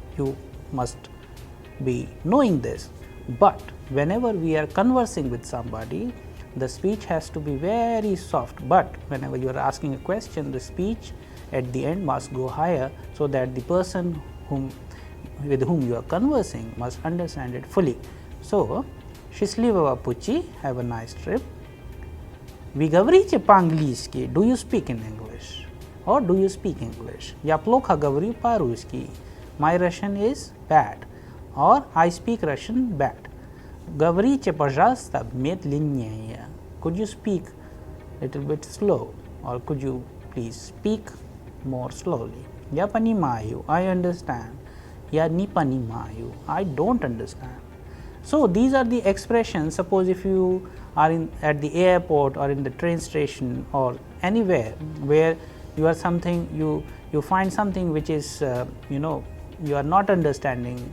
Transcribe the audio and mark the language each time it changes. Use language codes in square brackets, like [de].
[en] You must be knowing this, but whenever we are conversing with somebody, the speech has to be very soft, but whenever you are asking a question, the speech at the end must go higher, so that the person with whom you are conversing must understand it fully. So, [ru] счастливого пути, [en] have a nice trip. [ru] Вы говорите по-английски, [en] do you speak in English? Or do you speak English? [ru] Я плохо говорю по-русски, [en] my Russian is bad. Or I speak Russian bad. [ru] Говорите, пожалуйста, медленнее. [en] Could you speak a little bit slow? Or could you please speak more slowly? [ru] Я понимаю, [en] I understand. [ru] Я не понимаю, [en] I don't understand. So, these are the expressions. Suppose if you are at the airport or in the train station or anywhere where you are you find something which is you are not understanding.